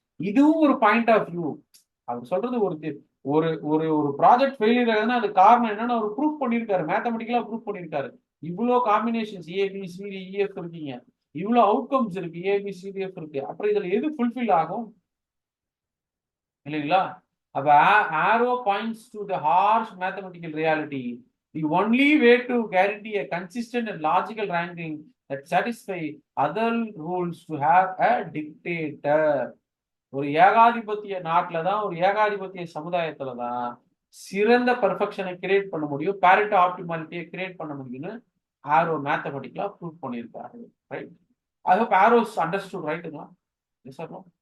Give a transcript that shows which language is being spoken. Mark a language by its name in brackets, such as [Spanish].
[Tamil] இதுவும் ஒரு point of view. அவர் சொல்றது ஒரு ஒரு ஒரு ப்ராஜெக்ட் ஃபெயிலியர் ஆகுதுன்னா அது காரணம் என்னன்னு அவர் ப்ரூவ் பண்ணியிருக்காரு, மேத்தமெட்டிக்கலா ப்ரூவ் பண்ணியிருக்காரு. இவ்வளோ காம்பினேஷன்ஸ் ஏபிசிடி இஎஃப் இருக்கீங்க, இவ்வளோ அவுட்கம்ஸ் இருக்கு, ஏபிசிடிஎஃப் இருக்கு, அப்புறம் இதுல எது ஃபுல்ஃபில் ஆகும் இல்லைங்களா? [English] அப்ப arrow points to the harsh mathematical reality. The only way to guarantee a consistent and logical ranking that satisfy other rules to have a dictator. [Tamil] ஒரு ஏகாதிபத்திய நாட்டுல தான், ஒரு ஏகாதிபத்திய சமுதாயத்துல தான் சிறந்த பெர்ஃபெக்ஷனை கிரியேட் பண்ண முடியும், பேரிட்டோ ஆப்டிமாலிட்டியை கிரியேட் பண்ண முடியும்னு ஆரோ மேத்தமெட்டிக்கலா ப்ரூவ் பண்ணியிருக்காரு. [English] Right? I hope Arrow's understood. ரைட்டுங்களா? Yes sir?